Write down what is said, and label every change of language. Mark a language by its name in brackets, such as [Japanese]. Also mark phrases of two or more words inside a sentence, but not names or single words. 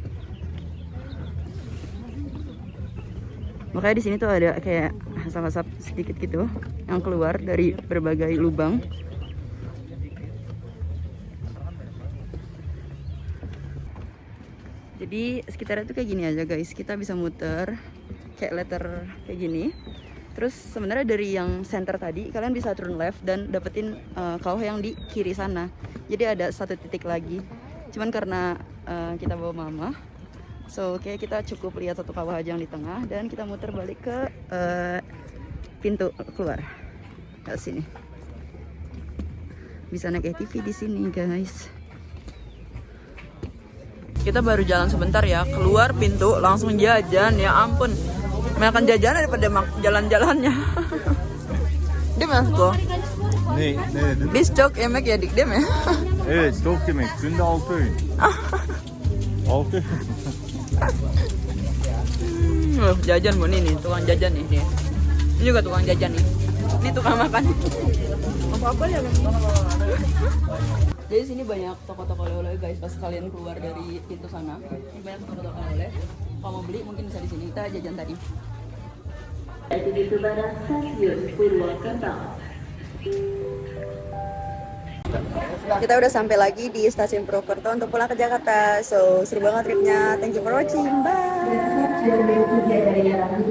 [Indonesian] Makanya di sini tuh ada kayak asap-asap sedikit gitu yang keluar dari berbagai lubang. Jadi sekitarnya tuh kayak gini aja guys. Kita bisa muter kayak letter kayak gini. Terus sebenarnya dari yang center tadi kalian bisa [English] turn left [Indonesian] dan dapetin kawah yang di kiri sana. Jadi ada satu titik lagi. Cuman karena kita bawa mama, So oke, kita cukup lihat satu kawah aja yang di tengah dan kita muter balik ke pintu keluar. Ke sini. Bisa naik ATV di sini, guys. Kita baru jalan sebentar ya, keluar pintu langsung jajan, ya ampun. Makan jajan daripada jalan-jalannya. [Turkish] Değil mi Asko? Ne dedin? Biz çok yemek yedik değil mi? Evet, çok yemek. Günde 6 öğün. 6 öğün. [Indonesian] Jajan bu nih, tukang jajan nih. Ini juga tukang jajan nih. Ini tukang makan. Apa-apa ya, Jadi sini banyak toko-toko oleh-oleh guys, pas kalian keluar dari pintu sana. Ini banyak toko-toko oleh. Kalau mau beli mungkin bisa di sini. Kita jajan tadi. Kita udah sampai lagi di stasiun Purwokerto untuk pulang ke Jakarta. So seru banget tripnya. [English] Thank you for watching. Bye.